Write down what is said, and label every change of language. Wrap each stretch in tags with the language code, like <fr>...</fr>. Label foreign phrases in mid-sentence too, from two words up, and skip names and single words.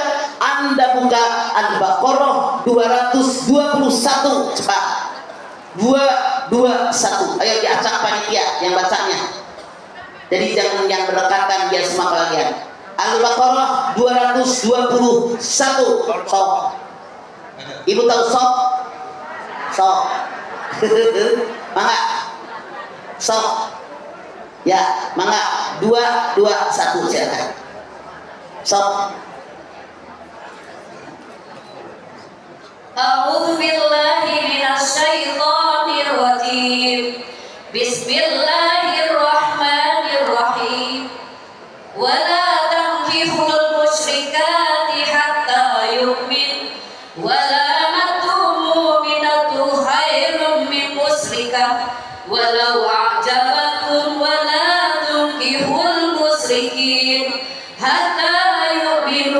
<id>Anda buka Al-Baqarah 221, cepat. 221. Ayo diacak panitia yang bacanya. Jadi jangan yang berdekatan biar semua bagian. Al-Baqarah 221. Sok. Ibu tahu sok? Sok.</id> <su>Mangga. Sok.</su> <id>Ya, mangga. 221 silakan. Sok.</id> <ar>أعوذ بالله من الشيطان الرجيم. بسم الله الرحمن الرحيم. ولا تنكحوا المشركات حتى يؤمن. ولأمة مؤمنة خير من مشركة ولو أعجبتكم. ولا تنكحوا المشركين حتى يؤمنوا.</ar>